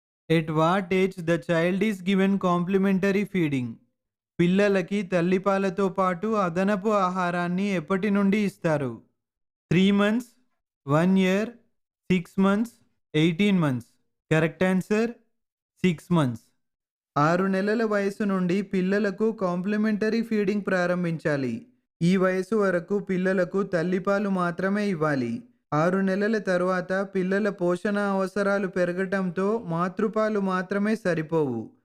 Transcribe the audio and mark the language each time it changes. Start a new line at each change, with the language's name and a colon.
English: At what age the child is given complementary feeding?
Telugu: పిల్లలకి తల్లిపాలతో పాటు అదనపు ఆహారాన్ని ఎప్పటి నుండి ఇస్తారు?
English: 3 months, 1 year, 6 months, 18 months. Correct answer 6 months.
Telugu: 6 నెలల వయసు నుండి పిల్లలకు కాంప్లిమెంటరీ ఫీడింగ్ ప్రారంభించాలి. ఈ వయసు వరకు పిల్లలకు తల్లిపాలు మాత్రమే ఇవ్వాలి. 6 నెలల తరువాత పిల్లల పోషణ అవసరాలు పెరగటంతో మాతృపాలు మాత్రమే సరిపోవు.